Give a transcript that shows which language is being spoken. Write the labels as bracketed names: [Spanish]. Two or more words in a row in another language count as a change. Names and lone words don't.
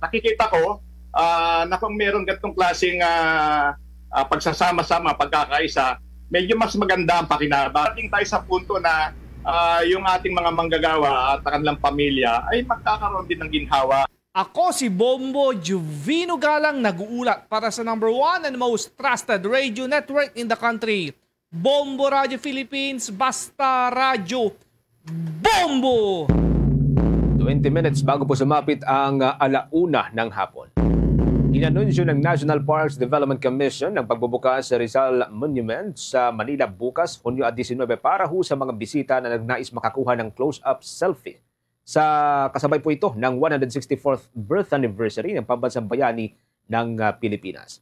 [Filipino] Sa nakikita ko na kung meron ganitong klaseng pagsasama-sama, pagkakaisa, medyo mas maganda ang pakinabang. Ating tayo sa punto na yung ating mga manggagawa at kanilang pamilya ay magkakaroon din ng ginhawa. Ako si Bombo Juvino Galang, nag-uulat para sa [English] #1 and most trusted radio network in the country. [Filipino] Bombo Radio Philippines, basta radyo. Bombo! 20 minutes bago po sumapit ang 1:00 ng hapon. Inanunsyo ng National Parks Development Commission ang pagbubukas sa Rizal Monument sa Manila bukas, Hunyo 19, para ho sa mga bisita na nagnais makakuha ng [English] close-up selfie. [Filipino] Sa kasabay po ito ng 164th [English] birth anniversary [Filipino] ng Pambansang Bayani ng Pilipinas.